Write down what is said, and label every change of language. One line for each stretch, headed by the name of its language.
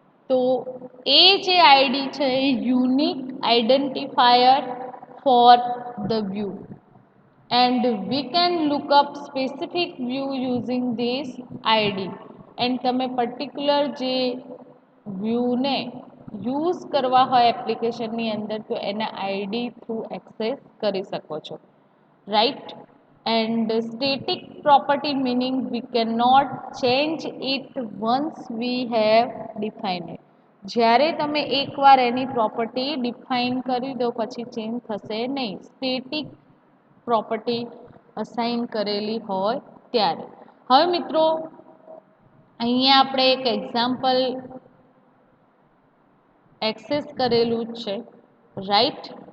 Gujarati: તો એ જે આઈડી છે એ
English: Unique identifier for the view, and we can look up specific view using this id.
Gujarati: and તમે particular જે વ્યૂને use કરવા હોય એપ્લિકેશનની અંદર, તો એના આઈડી થ્રુ એક્સેસ કરી શકો છો. Right?
English: and static property meaning we cannot change it once we have defined it.
Gujarati: જ્યારે તમે એકવાર એની પ્રોપર્ટી ડિફાઇન કરી દો પછી ચેન્જ થશે નહીં, સ્ટેટિક પ્રોપર્ટી અસાઇન કરેલી હોય ત્યારે. હવે મિત્રો અહીંયા આપણે એક એક્ઝામ્પલ એક્સેસ કરેલું છે. રાઈટ?